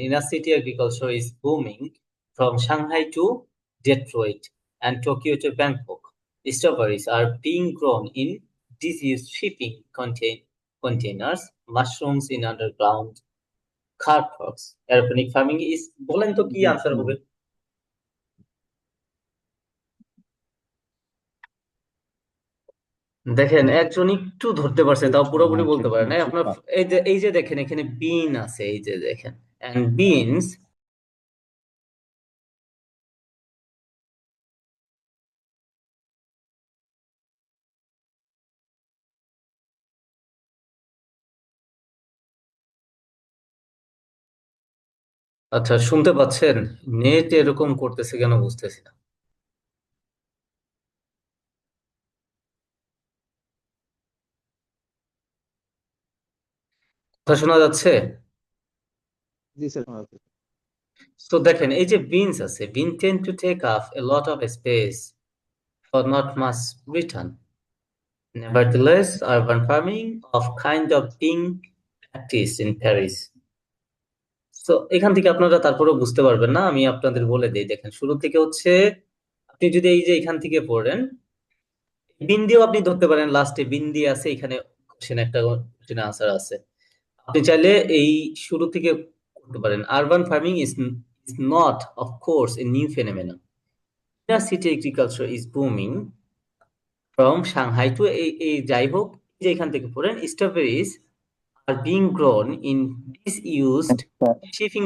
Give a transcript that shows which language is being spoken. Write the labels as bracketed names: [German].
[English] Inner city agriculture is booming from Shanghai to Detroit and Tokyo to Bangkok. Strawberries are being grown in disused shipping containers, mushrooms in underground car parks. Aeroponic farming is, [Bangla] বলেন তো কি answer হবে? দেখেন একজন একটু ধরতে পারছে, তাও পুরোপুরি বলতে পারে না আপনার। এই যে দেখেন এখানে বিন আছে, এই যে দেখেন, [English] and beans. [Bangla] আচ্ছা, শুনতে পাচ্ছেন? নেট এরকম করতেছে কেন বুঝতেছি না। কথা শোনা যাচ্ছে? জি স্যার, শোনা যাচ্ছে। তো দেখেন এই যে বিনস আছে, [English] Bean tend to take up a lot of space for not much return. Nevertheless, urban farming of kind of being practiced in Paris. [Bangla] তো এখান থেকে আপনারা তারপরেও বুঝতে পারবেন না, আমি আপনাদের বলে দিই। দেখেন শুরু থেকে হচ্ছে, আপনি যদি এই যে এখান থেকে পড়েন, বিন দিয়েও আপনি ধরতে পারেন, লাস্টে বিন দিয়ে আছে, এখানে কোশ্চেন একটা কোশ্চেন আনসার আছে। আপনি চাইলে এই শুরু থেকে করতে পারেন। [English] Urban farming is not of course a new phenomenon. Inner city agriculture is booming from Shanghai to, [Bangla] এই যাই হোক, যে এখান থেকে পড়েন, [English] strawberries are being grown in disused shipping